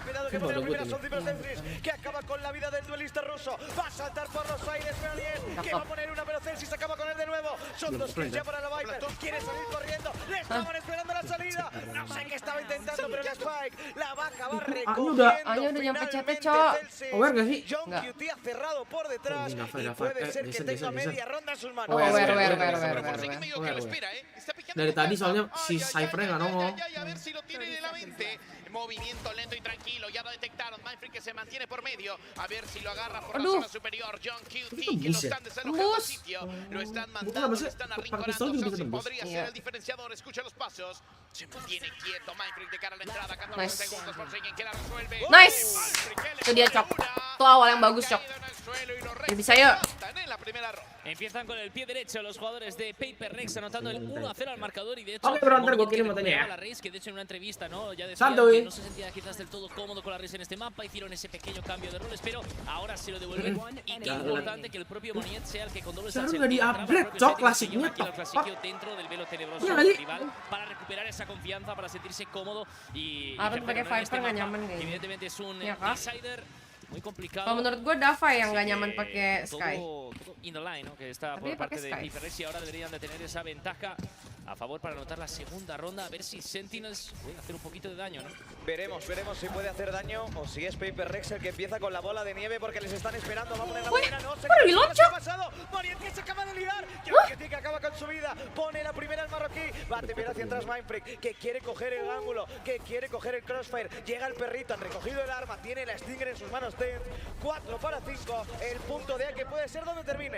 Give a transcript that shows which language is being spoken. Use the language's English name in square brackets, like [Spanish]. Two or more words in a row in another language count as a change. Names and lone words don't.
[Spanish] Cuidado que por la primera son Celsius, que acaba con la vida del duelista ruso. Va a saltar por los aires, Meolien, que va a poner una, pero Celsius acaba con él de nuevo. Son 2 kills ya para la Viper. quiere salir corriendo, le estaban esperando la salida. No sé qué estaba intentando, pero la Spike la va a acabar recogiendo. [Indonesian] Udah nyampe chatnya, Cok. Aware gak sih? [Spanish] John QT ha cerrado por detrás y puede ser que tenga media ronda en sus manos. [Indonesian] Aware. Dari tadi soalnya si Cypher nggak nongol. [Spanish] A ver si lo tiene en la mente. Movimiento lento y tranquilo, ya lo detectaron. Mindfreak que se mantiene por medio. A ver si lo agarra por la zona superior. John QT que lo están desalojando al sitio. Lo están mandando, lo están arrinconando. Samsung podría ser el diferenciador. Escucha los pasos. Se mantiene quieto Mindfreak de cara a la entrada. 14 segundos por seguir. Que la resuelve. [Indonesian] Nice! Itu dia, Cok. Itu awal yang bagus, Cok. Bisa yuk. [Spanish] Empiezan con el pie derecho los jugadores de Paper Rex anotando el 1-0 al marcador y de hecho la Reis, que de hecho en una entrevista ya decía que no se sentía quizás del todo cómodo con la Reis en este mapa, hicieron ese pequeño cambio de roles, pero ahora se lo devuelven y qué importante que el propio Moniet sea el que con doble salsa dentro del velo tenebroso del rival para recuperar esa confianza, para sentirse cómodo y evidentemente es un insider muy complicado. [Indonesian] Kalau menurut gue Dava yang nggak nyaman pakai Sky. [English] In the line, [Spanish] ¿no? Que está por parte de Paper Rex y ahora deberían de tener esa ventaja a favor para anotar la segunda ronda, a ver si Sentinels puede hacer un poquito de daño, ¿no? Veremos si puede hacer daño o si es Paper Rex el que empieza con la bola de nieve porque les están esperando. Va a poner la primera, no sé qué ha pasado. Moniet que se acaba de liar, que acaba con su vida, pone la primera el marroquí, va a temer hacia atrás Mindfreak, que quiere coger el ángulo, que quiere coger el crossfire, llega el perrito, han recogido el arma, tiene la Stinger en sus manos, 4 para 5, el punto de A que puede ser donde terminen.